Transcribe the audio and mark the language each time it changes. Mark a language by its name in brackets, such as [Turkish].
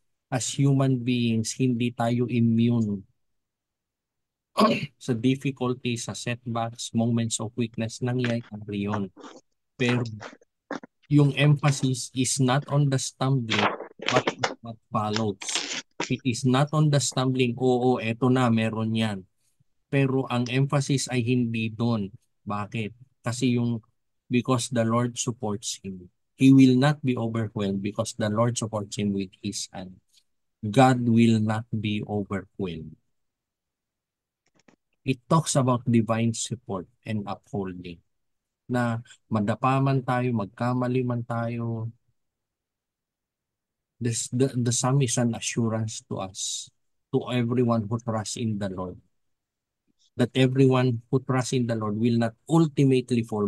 [English] As human beings, [Filipino] hindi tayo immune sa difficulties, sa setbacks, [English] moments of weakness, [Filipino] nangyayari yun. Pero yung [English] emphasis is not on the stumbling, but what follows. It is not on the stumbling, [Filipino] oo, eto na, meron yan. Pero ang emphasis ay hindi doon. Bakit? [English] Kasi because the Lord supports him. He will not be overwhelmed because the Lord supports him with his hand. God will not be overwhelmed. It talks about divine support and upholding. [Filipino] Na madapa man tayo, [English] magkamali man tayo, the psalm is an assurance to us, to everyone who trusts in the Lord, that everyone who trusts in the Lord will not ultimately fall.